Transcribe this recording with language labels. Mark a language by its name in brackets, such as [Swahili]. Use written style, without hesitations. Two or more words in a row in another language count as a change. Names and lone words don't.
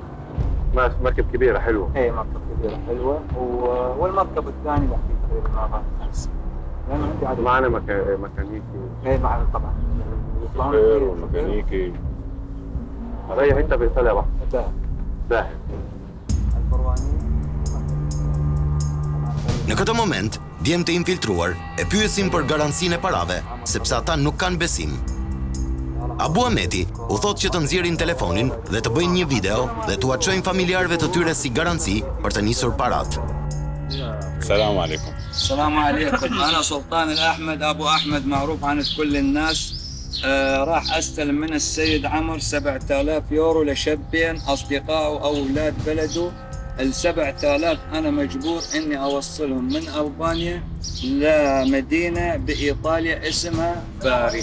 [Arabic] مركب كبيره حلوه. ايه مركب كبيره حلوه والمركب الثاني بحكي تقريبا مع 5 لانه عندي عدد. معنا ميكانيكي. ايه معنا طبعا. شوفير وميكانيكي. ريح انت بايطاليا بقى. باهي. [Albanian] Në këtë moment, djemt e infiltruar e pyesin për garancinë e parave, sepse ata nuk kanë besim. Abu Ahmeti u thotë që të nxjerrin telefonin dhe të bëjnë një video dhe t'u çojnë familjarëve të tyre si garanci për të nisur parat. [Arabic] السلام عليكم. السلام عليكم أنا سلطان الأحمد أبو أحمد معروف عند كل الناس راح أستلم من السيد عمر 7000 يورو لشابين أصدقائه أو أولاد بلده. 7000 أنا مجبور إني أوصلهم من ألبانيا لمدينة بإيطاليا اسمها باري.